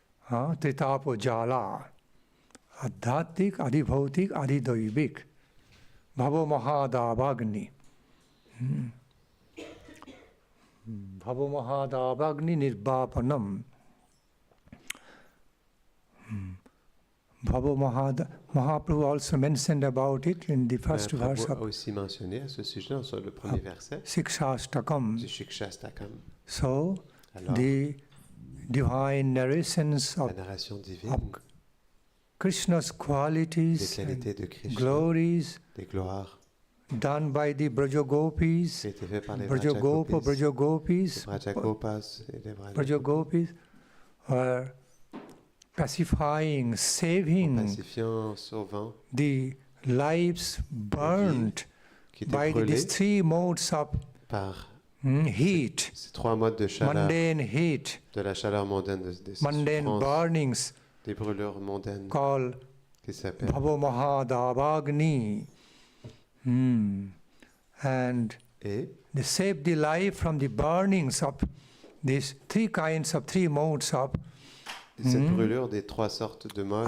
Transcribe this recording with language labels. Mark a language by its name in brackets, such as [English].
[Sanskrit] Tritapo jala, adhatik, adhibhautik, adhidoivik, bhavo mahadavagni. Bhavo mahadavagni nirvapanam. [English] Bhavo Mahaprabhu also mentioned about it in the first verse [French] Prabhu a [English] of [French] aussi mentionné à ce sujet sur le premier verset [English] Sikshastakam. [French] du Shikshastakam. [English] So, [French] Alors, [English] the divine narrations [French] la [English] of [French] narration divine [English] Krishna's [French] des [English] qualities [French] qualités de [English] and [French] Krishna, [English] glories [French] des gloires, [English] done by the Brajagopis, [French] qui étaient faites par les Brajagopis, Brajagopas et les [English] Brajagopis are pacifying, saving [French] pacifiant, sauvant, [English] the lives burnt [French] qui étaient [English] by [French] brûlés [English] these three modes of [French] par [English] heat, [French] ces trois modes de chaleur, [English] mundane heat, [French] de la chaleur mondaine, des [English] mundane [French] souffrances, [English] burnings [French] des brûlures mondaines [English] called [French] qui s'appellent. [English] Bhavo Mahadavagni. And [French] Et [English] they save the life from the burnings of these three modes of [French] cette brûlure des trois sortes de modes,